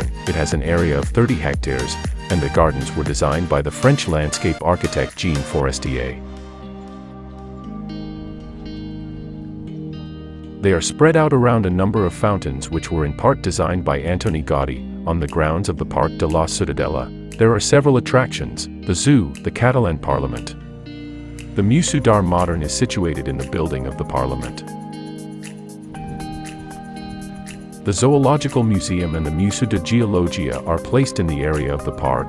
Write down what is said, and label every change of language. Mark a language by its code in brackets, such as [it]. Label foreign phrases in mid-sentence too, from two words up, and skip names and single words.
[en] It has an area of 30 hectares, and the gardens were designed by the French landscape architect Jean Forestier. They are spread out around a number of fountains which were in part designed by Antoni Gaudí. On the grounds of the Park de la Ciutadella, there are several attractions: the zoo, the Catalan Parliament. The Museu d'Art Modern is situated in the building of the Parliament. The Zoological Museum and the Museu de Geologia are placed in the area of the park.